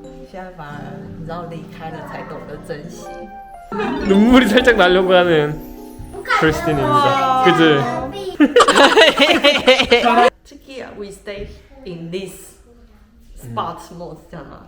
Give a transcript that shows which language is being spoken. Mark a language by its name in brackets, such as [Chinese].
[Chinese] 现在反而你知道离开了才懂得珍惜。 [Korean] 눈물이 살짝 나려고 하는 크리스틴입니다. 그치? 특히 [English] we stay in this spot most, [Chinese] 这样吗？